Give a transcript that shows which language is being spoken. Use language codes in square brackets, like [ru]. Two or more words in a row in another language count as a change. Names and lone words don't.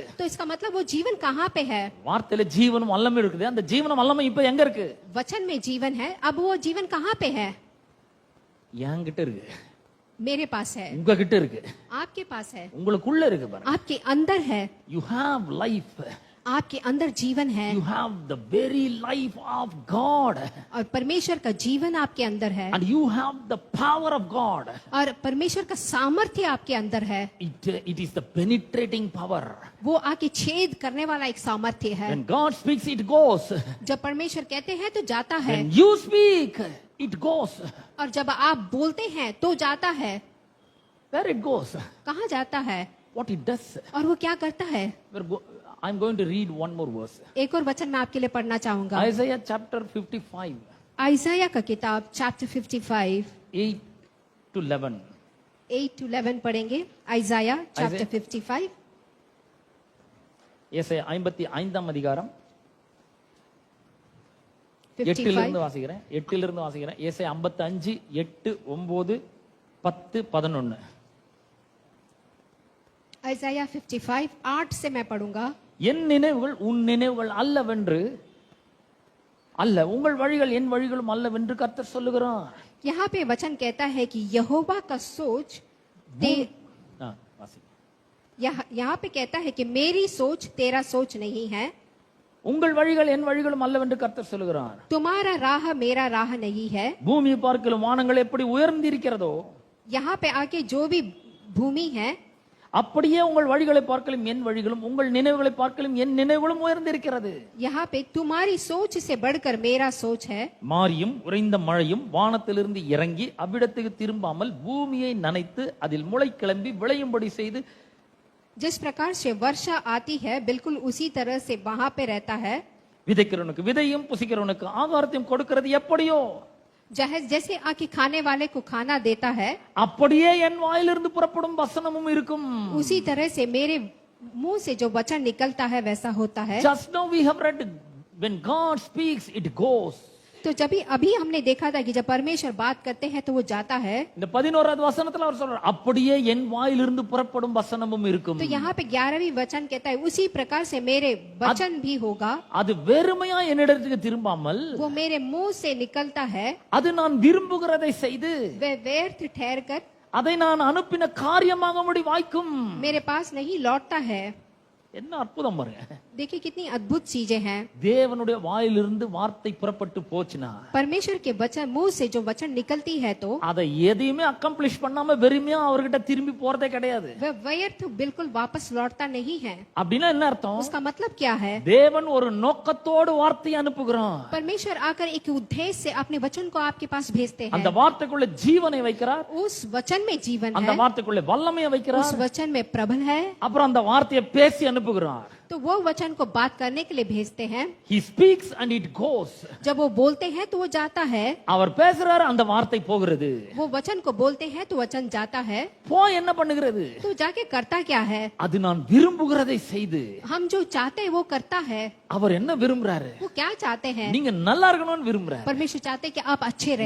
[hi] तो इसका मतलब वो जीवन कहाँ पे है? [ta] வார்த்தையில ஜீவனும் வல்லமை இருக்குது. அந்த ஜீவனும் வல்லமை இப்ப எங்க இருக்கு? [hi] वचन में जीवन है, अब वो जीवन कहाँ पे है? [ta] என்கிட்ட இருக்கு, [hi] मेरे पास है, [ta] உங்ககிட்ட இருக்கு, [hi] आपके पास है, [ta] உங்களுக்குள்ள இருக்கு பாருங்க. [hi] आपके अंदर है। [en] You have life. [hi] आपके अंदर जीवन है [en] You have the very life of God. [hi] और परमेश्वर का जीवन आपके अंदर है [en] And you have the power of God. [hi] और परमेश्वर का सामर्थ्य आपके अंदर है [en] It is the penetrating power. [hi] वो आके छेद करने वाला एक सामर्थ्य है [en] When God speaks, it goes. [hi] जब परमेश्वर कहते हैं तो जाता है [en] When you speak, it goes. [hi] और जब आप बोलते हैं तो जाता है [en] Where it goes? [hi] कहाँ जाता है [en] What it does? [hi] और वो क्या करता है [en] I'm going to read one more verse. [hi] एक और वचन मैं आपके लिए पढ़ना चाहूंगा [en] Isaiah chapter 55, [hi] आइजाया का किताब चैप्टर 55 [en] 8 to 11. [hi] 8 to 11 पढ़ेंगे आइजाया चैप्टर 55 [ta] ஏசாயா 55 அதிகாரம் 8 இலிருந்து வாசிக்கிறேன். ஏசாயா 55 8 9 10 11. [hi] आइजाया 55 8 से मैं पढ़ूंगा. [ta] என் நினைவுகள் உன் நினைவுகள் அல்லவென்று அல்ல உங்கள் வழிகள் என் வழிகளும் அல்லவென்று கர்த்தர் சொல்லுகிறார். [hi] यहाँ पे वचन कहता है कि यहोवा का सोच यहाँ पे कहता है कि मेरी सोच तेरा सोच नहीं है. [ta] உங்கள் வழிகள் என் வழிகளும் அல்லவென்று கர்த்தர் சொல்லுகிறார். [hi] तुम्हारा राह मेरा राह नहीं है. [ta] பூமியை பார்க்கிலும் வானங்கள் எப்படி உயர்ந்திருக்கிறதோ [hi] यहाँ पे आके जो भी भूमि है [ta] அப்படியே உங்கள் வழிகளை பார்க்கலும் என் வழிகளும் உங்கள் நினைவுகளை பார்க்கலும் என் நினைவுகளும் உயர்ந்திருக்கிறது. [hi] यहाँ पे तुम्हारी सोच से बढ़कर मेरा सोच है. [ta] மாரியும் உறைந்த மழையும் வானத்திலிருந்து இறங்கி அவ்விடத்துக்கு திரும்பாமல் பூமியை நனைத்து அதில் முளை கிளம்பி விளையும்படி செய்து [hi] जिस प्रकार से वर्षा आती है बिल्कुल उसी तरह से वहां पे रहता है. [ta] விதைக்கிறவனுக்கு விதையும் புசிக்கிறவனுக்கு ஆகாரத்தையும் கொடுக்கிறது எப்படியோ [hi] जैसे आके खाने वाले को खाना देता है [ta] அப்படியே என் வாயிலிருந்து புறப்படும் வசனமும் இருக்கும். [hi] उसी तरह से मेरे मुंह से जो वचन निकलता है वैसा होता है. [en] Just now we have read when God speaks it goes. [hi] तो जब अभी हमने देखा था कि जब परमेश्वर बात करते हैं तो वो जाता है. [ta] இந்த 11வது வசனத்துல அவர் சொல்றார் அப்படியே என் வாயிலிருந்து புறப்படும் வசனமும் இருக்கும். [hi] तो यहाँ पे 11वीं वचन कहता है उसी प्रकार से मेरे वचन भी होगा. [ta] அது வெறுமையா என்னிடத்துக்கு திரும்பாமல் [hi] वो मेरे मुंह से निकलता है. [ta] அது நான் விரும்புகிறதை செய்து [hi] वे व्यर्थ ठहर कर [ta] அதை நான் அனுப்பின காரியமாக முடி வாய்க்கும். [hi] मेरे पास नहीं लौटता है. [ta] என்ன அற்புதம் பாருங்க. [hi] देखिए कितनी अद्भुत चीजें हैं. [ta] தேவனுடைய வாயிலிருந்து வார்த்தை புறப்பட்டு போச்சுனா [hi] परमेश्वर के वचन मुंह से जो वचन निकलती है तो [ta] அதை எதையுமே அக்கம்ப்ளிஷ் பண்ணாம வெறுமையா அவர்கிட்ட திரும்பி போறதே கிடையாது. [hi] वह व्यर्थ बिल्कुल वापस लौटता नहीं है. [ta] அப்படின்னா என்ன அர்த்தம்? [hi] उसका मतलब क्या है? [ta] தேவன் ஒரு நோக்கத்தோடு வார்த்தையை அனுப்புகிறார். [hi] परमेश्वर आकर एक उद्देश्य से अपने वचन को आपके पास भेजते हैं. [ta] அந்த வார்த்தைக்குள்ள ஜீவனை வைக்கிறார். [hi] उस वचन में जीवन [ta] அந்த [hi] है. [ta] வார்த்தைக்குள்ள வல்லமையை வைக்கிறார். [hi] उस वचन में प्रबल है. [ta] அப்புறம் அந்த வார்த்தையை பேசி அனுப்புகிறார். [hi] तो वो वचन को बात करने के लिए भेजते हैं. [en] He speaks and it goes. [hi] जब वो बोलते हैं तो वो जाता है. [ta] அவர் பேசுறார் அந்த வார்த்தை போகிறது. [hi] वो वचन को बोलते हैं तो वचन जाता है. [ta] போய் என்ன பண்ணுகிறது? [hi] तो जाके करता क्या है? [ta] அது நான் விரும்புகிறதை செய்து [hi] हम जो चाहते हैं वो करता है. [ta] அவர் என்ன விரும்புறாரு? [hi] वो क्या चाहते हैं? [ta] நீங்க நல்லா இருக்கணும்னு விரும்புறாரு. [hi] परमेश्वर चाहते हैं कि आप अच्छे रहें.